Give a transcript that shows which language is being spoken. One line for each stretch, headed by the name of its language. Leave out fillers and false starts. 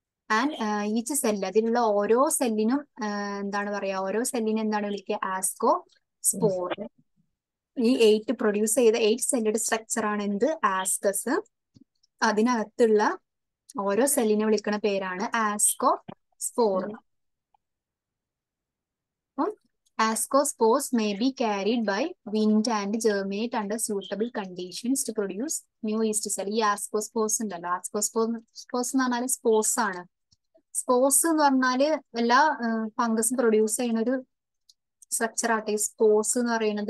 English: and each cell,
Malayalam: അതിലുള്ള ഓരോ സെല്ലിനും എന്താണ് പറയാ, ഓരോ സെല്ലിനും എന്താണ് വിളിക്കുക, ആസ്കോ സ്പോർ. ഈ 8 പ്രൊഡ്യൂസ് ചെയ്ത 8 സെല്ലിന്റെ സ്ട്രക്ചർ ആണ് എന്ത്, ആസ്കസ്. അതിനകത്തുള്ള ഓരോ സെല്ലിനെ വിളിക്കുന്ന പേരാണ് ആസ്കോ spore.
English: Ascospores may be carried by wind and germinate under suitable conditions to produce new yeast cell.
Malayalam: ഈ ആസ്കോസ്പോസ് ഉണ്ടല്ലോ, ആസ്കോസ്പോസ് എന്ന് പറഞ്ഞാൽ സ്പോർസ് ആണ്. സ്പോർസ് എന്ന് പറഞ്ഞാല് എല്ലാ ഫംഗസും പ്രൊഡ്യൂസ് ചെയ്യുന്ന ഒരു സ്ട്രക്ചർ ആട്ടെ ഈ സ്പോർസ് എന്ന് പറയുന്നത്.